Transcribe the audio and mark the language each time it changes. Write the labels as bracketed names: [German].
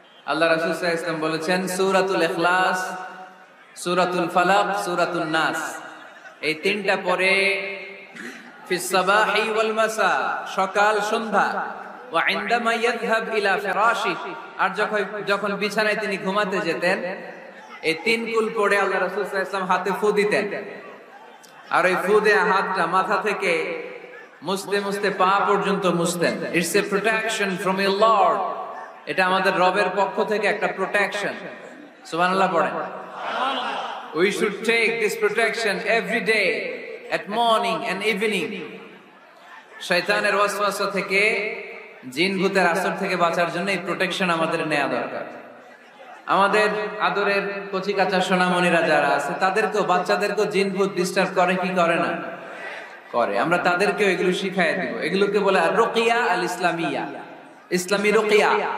[Bangla] আল্লাহ রাসূল সাল্লাল্লাহু আলাইহি ওয়াসাল্লাম বলেছেন, সূরাতুল ইখলাস, সূরাতুল ফালাক, সূরাতুন নাস, এই তিনটা পরে [Arabic] ফিস সাবাহি ওয়াল মাসা, [Bangla] সকাল সন্ধ্যা, [Arabic] ওয়া ইনদামা ইয়াযহাব ইলা ফিরাশি, [Bangla] আর যখন বিছানায় তিনি ঘুমাতে যেতেন এই তিন কুল পড়ে আল্লাহ রাসূল সাল্লাল্লাহু আলাইহি ওয়াসাল্লাম হাতে ফু দিতেন। আর ওই ফু দেয়া হাতটা মাথা থেকে মুছতে মুছতে পা পর্যন্ত মুছতেন। [English] It's a protection from your lord. [Bangla] এটা আমাদের রবের পক্ষ থেকে একটা প্রোটেকশন। সুবহানাল্লাহ পড়েন। [English] We should take this protection every day at morning and evening. [Bangla] শয়তানের ওয়াসওয়াসা থেকে, জিন ভূতের আসর থেকে বাঁচার জন্য এই প্রোটেকশন আমাদের নেওয়া দরকার। আমাদের আদরের কচি কাঁচা সোনামণিরা যারা আছে তাদেরকেও, বাচ্চাদেরকেও জিন ভূত ডিস্টার্ব করে কি করে না? করে। আমরা তাদেরকেও এগুলো শিখাই দিব। এগুলোকে বলে [Arabic] রুকিয়া আল ইসলামিয়া, [Bangla] ইসলামী রুকিয়া।